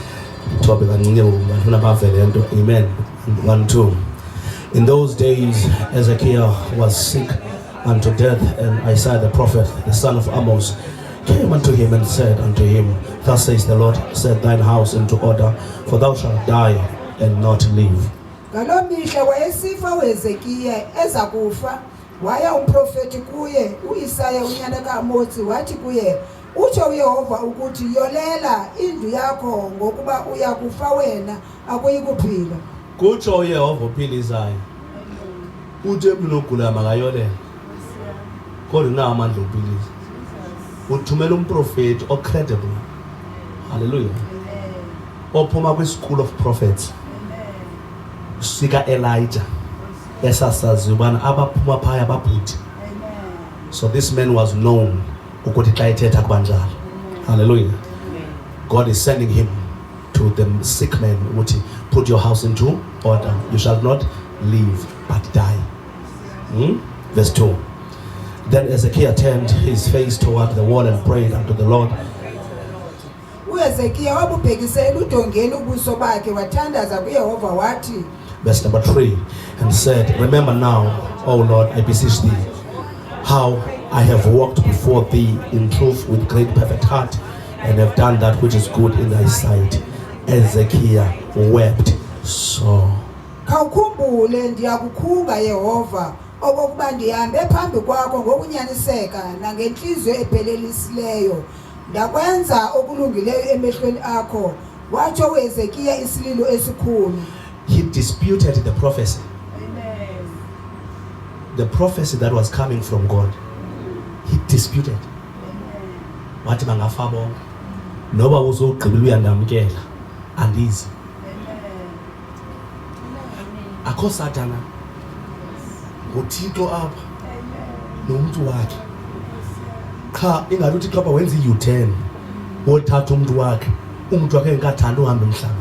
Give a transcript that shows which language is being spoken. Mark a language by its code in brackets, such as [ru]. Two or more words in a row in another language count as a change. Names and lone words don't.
[en] Amen. 1-2. In those days, Ezekiel was sick unto death, and Isaiah the prophet, the son of Amos, came unto him and said unto him, Thus says the Lord, set thine house into order, for thou shalt die and not live. [xh] Ngaloo mihla wayesifa uHezekiya ezakufa waya umprofeti kuye uIsaya unyana kaAmosi wathi kuye utsho uYehova ukuthi yolela indlu yakho ngokuba uyakufa wena akuyikuphila. Kutsho uYehova uphilisayo uthi emntwini ogulayo makayolela kodwa unawo amandla okuphilisa. Uthumela umprofeti ocredible. [en] Hallelujah. Ophuma kwi-school of prophets. [xh] Sika Elijah esasazi ubana abaphuma phaya ababhuti. [en] So this man was known [xh] ukuthi xa ethetha kubanjalo. [en] Hallelujah. God is sending him to the sick man ukuthi put your house into order, you shall not live but die. Verse 2. Then Ezekiel turned his face toward the wall and prayed unto the Lord. [xh] uHezekiya wabubhekisela udongeni ubuso bakhe wathandaza kuYehova wathi. [en] Verse number 3. And said, Remember now, O Lord, I beseech thee, how I have walked before thee in truth with great perfect heart, and have done that which is good in thy sight. Ezekiel wept so. [xh] Khawukhumbule ndiyakukhunga Yehova okokuba ndihambe phambi kwakho ngokunyaniseka nangenhliziyo ephelelisileyo ndakwenza okulungileyo emehlweni akho. Watsho uHezekiya isililo esikhulu. [en] He disputed the prophecy. Amen. The prophecy that was coming from God. He disputed. [xh] Wathi bangafa bonke noba uzogqibela uyandamkela andizi. Akho Satana nguThixo apha nomuntu wakhe. Cha ingathi uthi xapha wenza i-U-turn wothatha umuntu wakhe engathanda uhambe emhlabeni.